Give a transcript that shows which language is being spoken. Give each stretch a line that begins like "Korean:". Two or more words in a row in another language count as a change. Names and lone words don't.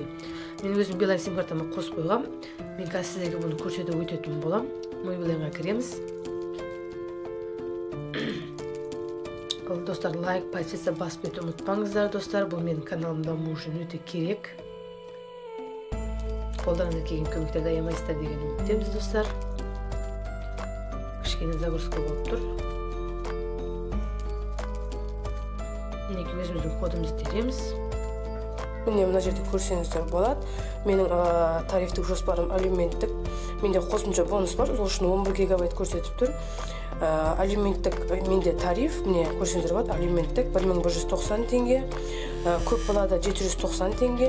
Kazakh: Мен өзім Билайн сим картама қосып қойғам. Мен қазір сіздерге бұны көрсетіп өтетін болам. Мой Билайнға кіреміз. Достар,
Russian: лайк, подписка
Kazakh: басып өтуді ұмытпаңыздар, достар. Бұл менің каналым дамуы үшін өте керек.
Kyrgyz: колдарыңыздан келген көмектерди аямайсыздар деген үмүттөбүз достор. Кичине загрузка болуп тур. Мынеки өзүбүздүн кодубузду теребиз.
Kazakh: Міне мына жерде көрсеңіздер болады. Менің тарифтік жоспарым алименттік. Менде қосымша бонус бар. Ол үшін 11 гигабайт көрсетіп тұр. Алименттік менде тариф, міне көрсеңіздер болады. Алименттік 1190 теңге. Көп балада 790 теңге.